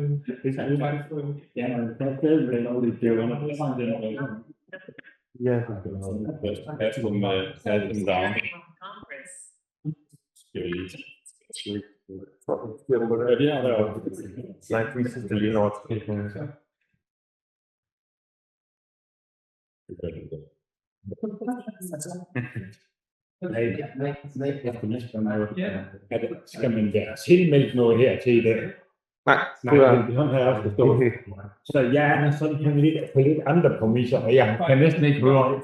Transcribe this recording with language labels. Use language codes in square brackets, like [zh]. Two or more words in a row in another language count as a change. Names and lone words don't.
[da] Ja, men det er stadigvæk lovligt. Det er jo underligt. Ja, [en] have them down. [da] Skal vi lige [en] like we said, the Leader [da] Skal man være tilmeldt noget her til i dag? Nej, sådan har jeg også forstået. Så jeg er sådan på lidt andre præmisser, og jeg kan næsten ikke høre.